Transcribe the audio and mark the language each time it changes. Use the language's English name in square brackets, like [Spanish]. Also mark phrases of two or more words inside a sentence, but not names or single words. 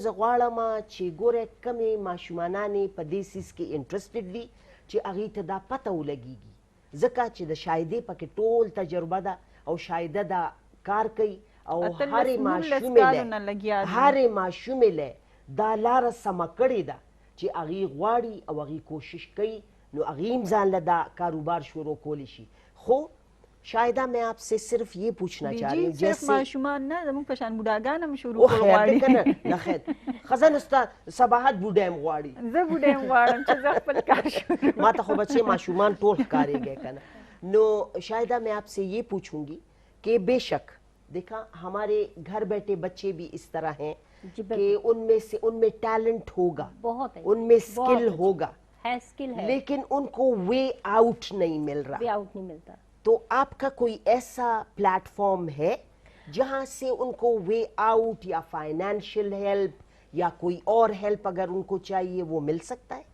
[Pashto] زه غواړم چې ګوره کمې ماشومانانې په دې سیز کې انټرسټډ دي چې هغې ته دا پته ولګېږي، ځکه چې د شاهدې پکې ټول تجربه ده او شاهده دا کار کوي او هرې ماشومې له دا لاره سمه کړې ده چې هغې غواړي او هغې کوشش کوي، نو هغې هم ځان له دا کاروبار شروع کولی شي. [Urdu] خو شاهدہ میں آپ سے صرف یہ پوچھنا چاہ رہی ہوں، [Pashto] صرف ماشومان نه زموږ په شان بوډاګان هم شروع کول غواړي. نه خیر خزان استاد صباحت بوډا هم غواړي، زه بوډا هم غواړم چې زه خپل کار شروع ما ته خو بچے ماشومان ټول ښکارېږي که نه. [Urdu] نو شاهدہ میں آپ سے یہ پوچھوں گی کہ بے شک دیکھا ہمارے گھر بیٹھے بچے بھی اس طرح ہیں کہ ان میں ٹیلنٹ ہوگا، ان میں اسکل ہوگا، لیکن ان کو وے آؤٹ نہیں مل رہا، وے آؤٹ نہیں ملتا. تو آپ کا کوئی ایسا پلیٹ فارم ہے جہاں سے ان کو وے آؤٹ یا فائنینشیل ہیلپ یا کوئی اور ہیلپ اگر ان کو چاہیے وہ مل سکتا ہے؟